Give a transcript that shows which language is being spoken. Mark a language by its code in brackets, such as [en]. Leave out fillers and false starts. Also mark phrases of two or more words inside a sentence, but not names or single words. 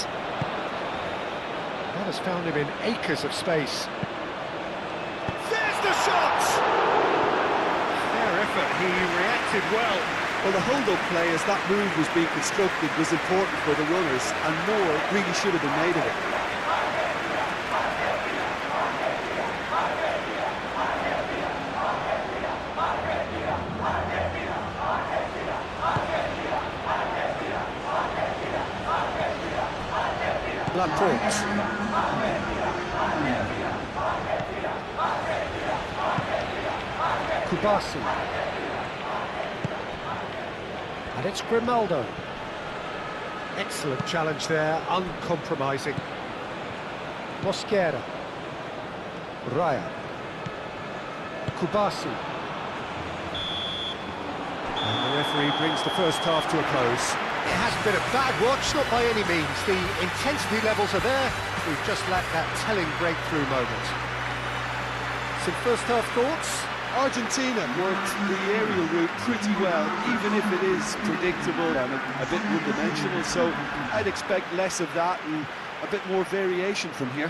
[en] That has found him in acres of space. There's the shot! Fair effort, he reacted well. Well, the hold-up play as that move was being constructed was important for the runners, and more really should have been made of it. Laporte. Kubasi. And it's Grimaldo. Excellent challenge there, uncompromising. Mosquera. Raya. Kubasi. And the referee brings the first half to a close. It hasn't been a bad watch, not by any means. The intensity levels are there. We've just lacked that telling breakthrough moment. Some first half thoughts? Argentina worked the aerial route pretty well, even if it is predictable and a bit one-dimensional, so I'd expect less of that and a bit more variation from here.